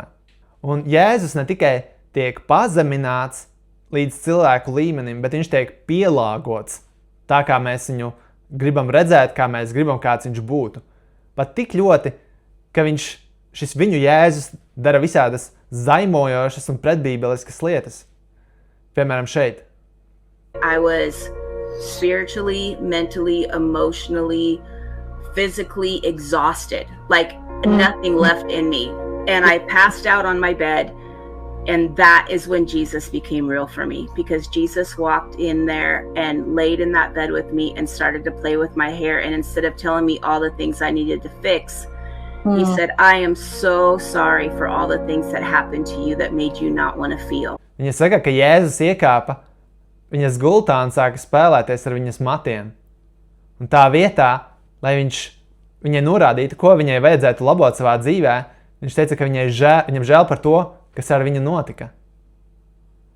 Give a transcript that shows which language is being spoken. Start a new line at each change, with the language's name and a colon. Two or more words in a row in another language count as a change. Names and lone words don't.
Latvian: Un Jēzus ne tikai tiek pazemināts līdz cilvēku līmenim, bet viņš tiek pielāgots tā, kā mēs viņu gribam redzēt, kā mēs gribam, kāds viņš būtu. Pat tik ļoti, ka šis viņu Jēzus dara visādas zaimojošas un pretbībeliskas lietas. Piemēram, šeit.
English: I was spiritually, mentally, emotionally, physically exhausted. Like nothing left in me. And I passed out on my bed. And that is when Jesus became real for me. Because Jesus walked in there and laid in that bed with me and started to play with my hair. And instead of telling me all the things I needed to fix, he said, I am so sorry for all the things that happened to you that made you not want to feel.
Latvian: Viņa saka, ka Jēzus iekāpa viņas gultā un sāka spēlēties ar viņas matiem. Un tā vietā, lai viņš viņai norādītu, ko viņai vajadzētu labot savā dzīvē, viņš teica, ka viņam žēl par to, kas ar viņu notika.